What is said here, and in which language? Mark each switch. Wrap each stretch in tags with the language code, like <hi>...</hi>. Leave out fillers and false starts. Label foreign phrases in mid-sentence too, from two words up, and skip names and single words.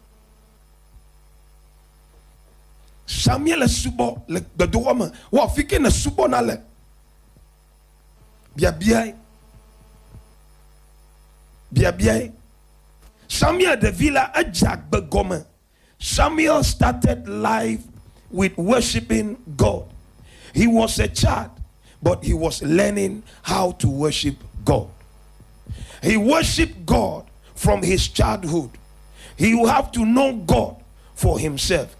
<ee>Samuel subɔ le gbedoxɔ me wɔ fi ke ne subɔna le. Biabia Samuel ɖevi la edze agbe gɔme.</ee> <en>Samuel started life with worshiping God. He was a child, but he was learning how to worship God. He worshiped God from his childhood. He will have to know God for himself.</en>